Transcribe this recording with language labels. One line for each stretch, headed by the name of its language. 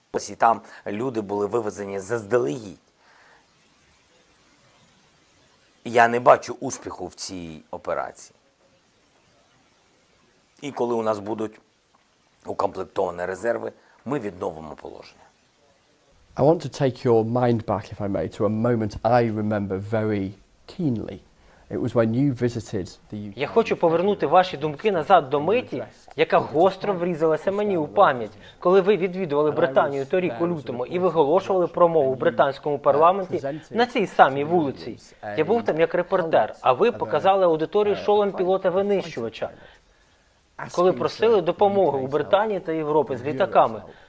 Ukrainian: І там люди були вивезені заздалегідь. Я не бачу успіху в цій операції. І коли у нас будуть укомплектовані резерви, ми відновимо положення.
English: I want to take your mind back, if I may, to a moment I remember very keenly. It was when you visited the UK.
Ukrainian: Я хочу повернути ваші думки назад до миті, яка гостро врізалася мені у пам'ять, коли ви відвідували Британію торік у лютому і виголошували промову в британському парламенті на цій самій вулиці. Я був там як репортер, а ви показали аудиторії шолом пілота-винищувача, коли просили допомоги у Британії та Європі з літаками.